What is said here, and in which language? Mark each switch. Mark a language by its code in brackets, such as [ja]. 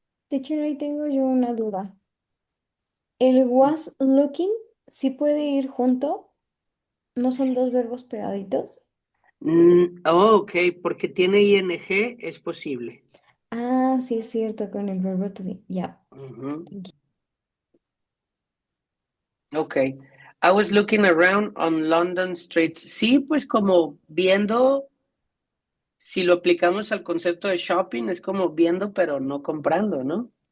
[es] Teacher, ahí tengo yo una duda. ¿El was looking sí puede ir junto? ¿No son dos verbos pegaditos? Ok, porque tiene ing, es posible. Ah, sí es cierto, con el verbo to be. Ya. Ujú. Ok. [en] I was looking around on London streets. [es] Sí, pues como viendo, si lo aplicamos al concepto de shopping, es como viendo pero no comprando, ¿no?